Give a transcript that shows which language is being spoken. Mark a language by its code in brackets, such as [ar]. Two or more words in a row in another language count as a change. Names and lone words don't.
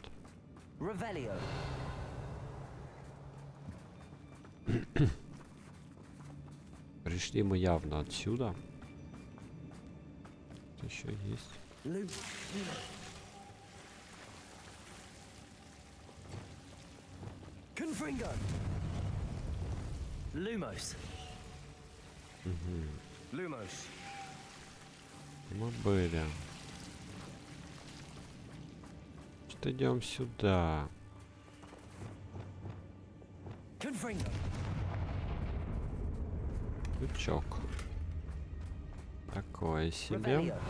[ru] Revelio. Пришли мы явно отсюда. Еще есть. Confringo. Lumos. Lumos. Мы были. Что идем сюда? Confringo. Крючок. Такое себе.